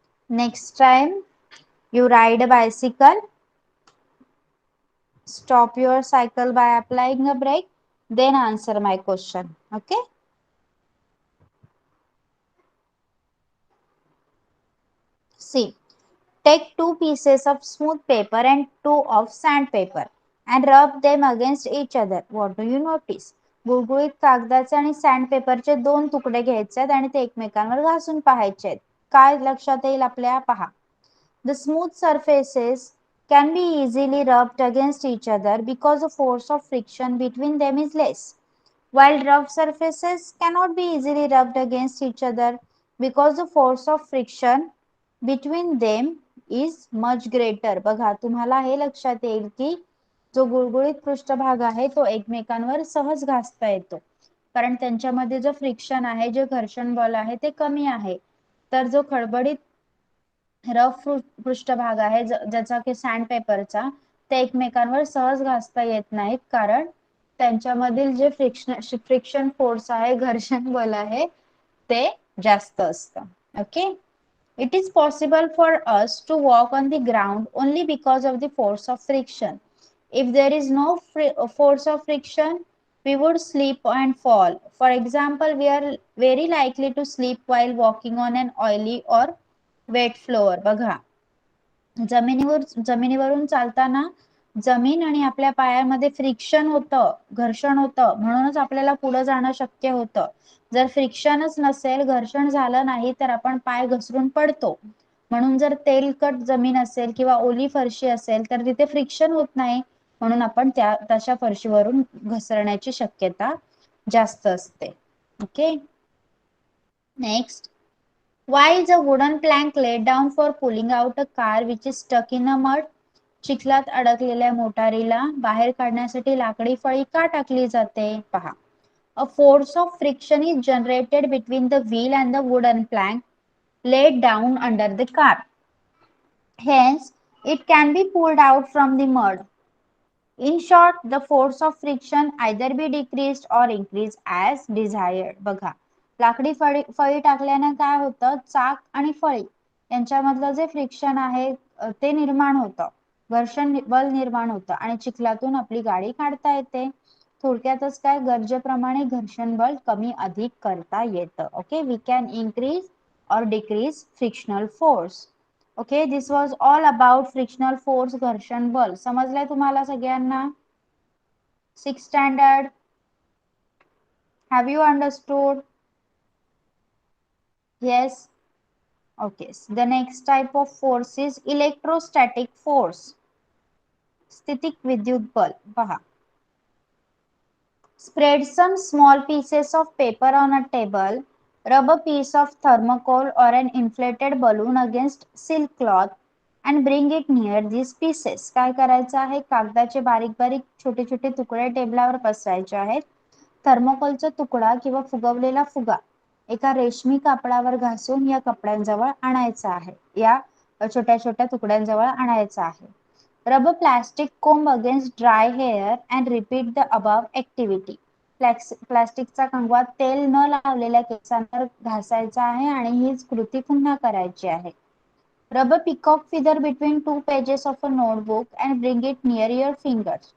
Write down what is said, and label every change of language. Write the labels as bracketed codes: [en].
[en] Next time you ride a bicycle, stop your cycle by applying a brake, then answer my question. Okay? See, take two pieces of smooth paper and two of sandpaper and rub them against each other. What do you notice? [mr] गुळगुळीत कागदाचे आणि सँडपेपरचे दोन तुकडे घ्यायचे आहेत आणि ते एकमेकांवर घासून पाहायचे आहेत. काय लक्षात येईल आपल्या? पहा. [en] The smooth surfaces can be easily rubbed against each other because the force of friction between them is less, while rough surfaces cannot be easily rubbed against each other because the force of friction between them is much greater. [mr] बघा, तुम्हाला हे लक्षात येईल की जो गुळगुळीत पृष्ठभाग आहे तो एकमेकांवर सहज घासता येतो, कारण त्यांच्यामध्ये जो फ्रिक्शन आहे, जे घर्षण बल आहे ते कमी आहे. तर जो खडबडीत रफ पृष्ठभाग आहे ज्याचा की सँडपेपरचा, ते एकमेकांवर सहज घासता येत नाहीत, कारण त्यांच्यामधील जे फ्रिक्शन फोर्स आहे, घर्षण बल आहे, ते जास्त असतं. [en] Okay. It is possible for us to walk on the ground only because of the force of friction. If there is no force of friction, we would slip and fall. For example, we are very likely to slip while walking on an oily or wet floor. [mr] बघा, जमिनीवरून चालताना जमीन आणि आपल्या पायामध्ये friction होतं, घर्षण होतं, म्हणूनच आपल्याला पुढे जाणं शक्य होतं. जर फ्रिक्शनच नसेल, घर्षण झालं नाही, तर आपण पाय घसरून पडतो. म्हणून जर तेलकट जमीन असेल किंवा ओली फरशी असेल तर तिथे फ्रिक्शन होत नाही, म्हणून आपण तशा फरशीवरून घसरण्याची शक्यता जास्त असते. [en] Okay. Next. Why is a wooden plank laid down for pulling out a car which is stuck in a mud? [mr] चिखलात अडकलेल्या मोटारीला बाहेर काढण्यासाठी लाकडी फळी का टाकली जाते? पहा. [en] A force of friction is generated between the wheel and the wooden plank laid down under the car. Hence, it can be pulled out from the mud. In short, the force of friction either be decreased or increased as desired. [mr] बघा, लाकडी फळी टाकल्याने काय होतं? चाक आणि फळी यांच्यामधलं जे फ्रिक्शन आहे ते निर्माण होतं, घर्षण बल निर्माण होतं आणि चिखलातून आपली गाडी काढता येते. थोडक्यातच काय, गरजेप्रमाणे घर्षण बल कमी अधिक करता येतं. [en] Okay. We can increase or decrease frictional force. Okay, this was all about frictional force, घर्षण बल. [mr] समजलंय तुम्हाला सगळ्यांना? [en] 6th standard. Have you understood? Yes. Okay. The next type of force is electrostatic force. [mr] स्थितिक विद्युत बल. पहा. [en] Spread some small pieces of paper on a table. Rub a piece of thermocol or an inflated balloon against silk cloth and bring it near these pieces. [mr] काय करायचं आहे? कागदाचे बारीक बारीक छोटे छोटे तुकडे टेबलावर पसरायचे आहेत. थर्मोकोलचा तुकडा किंवा फुगवलेला फुगा एका रेशमी कापडावर घासून या कपड्यांजवळ आणायचा आहे, या छोट्या छोट्या तुकड्यांजवळ आणायचा आहे. [en] Rub a plastic comb against dry hair and repeat the above activity. [mr] प्लास्टिकचा कंगवा तेल न लावलेल्या केसांवर घासायचा आहे आणि हीच कृती पुन्हा करायची आहे. [en] Rub a peacock feather between two pages of a notebook and bring it near your fingers.